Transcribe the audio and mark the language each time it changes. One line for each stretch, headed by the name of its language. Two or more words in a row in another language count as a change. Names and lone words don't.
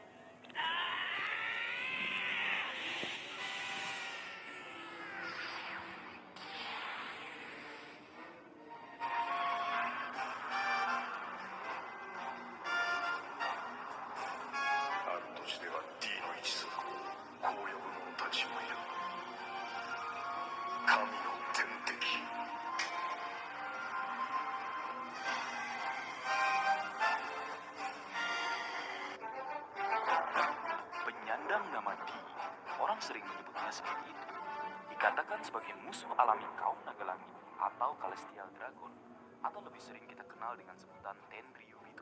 Japanese: あるとしては D の一族をこう呼ぶ者たちもいる。神の天敵。
Indonesian: Penyandang nama Di, orang sering menyebutnya seperti itu. Dikatakan sebagai musuh alami kaum naga langit atau
English: Celestial Dragon,
Indonesian: atau lebih sering kita kenal dengan sebutan Tenryubito.